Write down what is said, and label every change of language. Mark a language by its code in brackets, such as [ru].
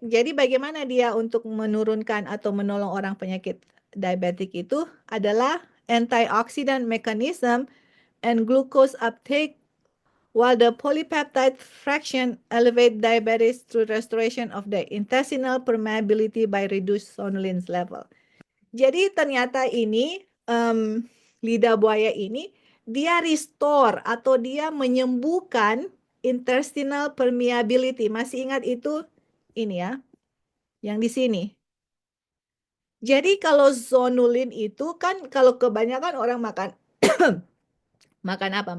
[id] Jadi bagaimana dia untuk menurunkan atau menolong orang penyakit diabetik itu adalah [en] antioxidant mechanism and glucose uptake while the polypeptide fraction elevate diabetes through restoration of the intestinal permeability by reduced sonulin level. [id] Jadi ternyata ini lidah buaya ini dia restore atau dia menyembuhkan intestinal permeability. Masih ingat itu ini ya, yang di sini. Jadi kalau zonulin itu kan kalau kebanyakan orang makan makan apa?